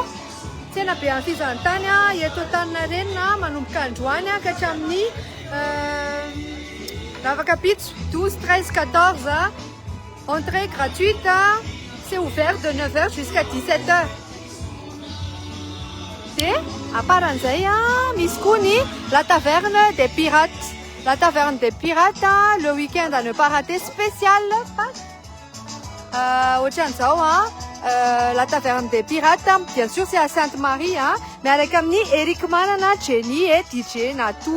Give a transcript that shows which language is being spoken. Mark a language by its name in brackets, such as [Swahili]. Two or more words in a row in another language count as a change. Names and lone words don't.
[Malagasy] Tena be amin'ny fizahantany eto Antaninarenina manomboka androany ka hatramin'ny Ravakapitso 12, 13, 14. [French] Entrée gratuite. C'est ouvert de 9h jusqu'à 17h. Et à [Malagasy] paran'izay misy koa ny [French] la taverne des pirates. La taverne des pirates, le week-end à ne pas rater spécial Pâques. La taverne des pirates, bien sûr c'est à Sainte-Marie, hein, mais avec Amni, Eric Manana, Jenny et DJ Natou.